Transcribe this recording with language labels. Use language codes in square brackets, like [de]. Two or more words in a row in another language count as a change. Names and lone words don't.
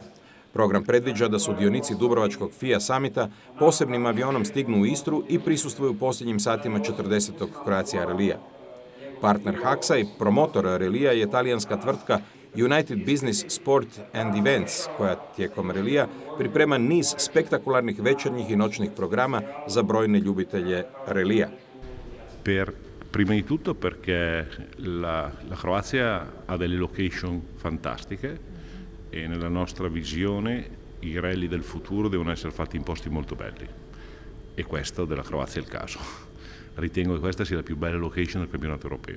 [hr] Program predviđa da sudionici Dubrovačkog FIA Summita posebnim avionom stignu u Istru i prisustvuju posljednjim satima 40. Croatia Rallya. Partner Haxa i promotor relija je talijanska tvrtka United Business Sport and Events, koja tijekom relija priprema niz spektakularnih večernjih i noćnih programa za brojne ljubitelje relija. [it] Prima di tutto perché la Croazia ha delle location fantastiche e nella nostra visione i rally del futuro devono essere fatti in posti molto belli e questo della Croazia è il caso. Ritengo che questa sia la più bella location del campionato europeo.